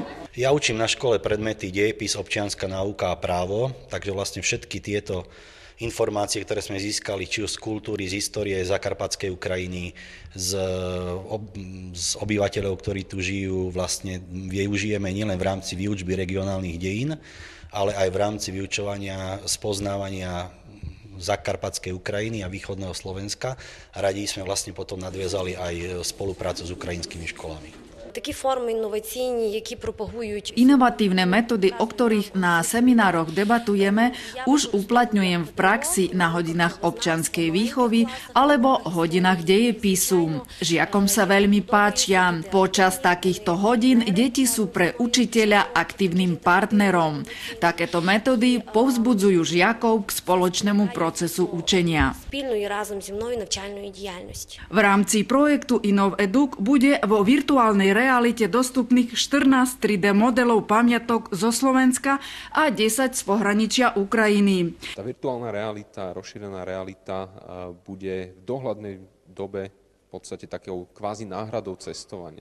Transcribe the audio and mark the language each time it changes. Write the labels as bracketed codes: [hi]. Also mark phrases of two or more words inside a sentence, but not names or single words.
[sk] Ja učím na škole predmety dejepis, občianska náuka a právo, takže vlastne všetky tieto informácie, ktoré sme získali či už z kultúry, z histórie Zakarpatskej Ukrajiny, z obyvateľov, ktorí tu žijú, vlastne využijeme nielen v rámci výučby regionálnych dejín, ale aj v rámci vyučovania, spoznávania Zakarpatskej Ukrajiny a východného Slovenska. A radi sme vlastne potom nadviazali aj spoluprácu s ukrajinskými školami. [uk] Такі форми інноваційні, які пропагують [sk] Inovatívne metódy, o ktorých na seminároch debatujeme, už uplatňujem v praxi na hodinách občianskej výchovy alebo hodinách dejepisu. Žiakom sa veľmi páčia. Počas takýchto hodín deti sú pre učiteľa aktívnym partnerom. Takéto metódy povzbudzujú žiakov k spoločnému procesu učenia. [uk] спільної разом зі мною навчальної діяльності. [sk] V rámci projektu InnovEduc bude vo virtuálnej realite dostupných 14 3D modelov pamiatok zo Slovenska a 10 z pohraničia Ukrajiny. Tá virtuálna realita, rozšírená realita bude v dohľadnej dobe v podstate takou kvázi náhradou cestovania.